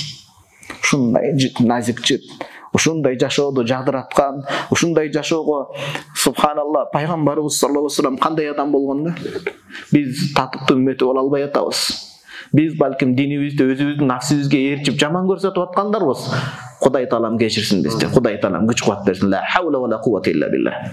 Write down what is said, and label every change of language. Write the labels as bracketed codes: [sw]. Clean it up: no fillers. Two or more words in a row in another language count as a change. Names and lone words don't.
[ky] Ушундай назикчип, ушундай жашоодо жагдыраткан, ушундай жашоого субханалла пайгамбарыбыз [ar] صلى الله عليه وسلم [ky] кандай адам болгон да? Биз татыктуу үммөтү боло албай атабыз. Биз балким динибизди өзүбүздүн нафсибизге ээрчип жаман көрсөтүп аткандарбыз. Кудай таалам кечирсин бизди. Кудай таалам күч кубат берсин. [ar] لا حول ولا قوة إلا بالله.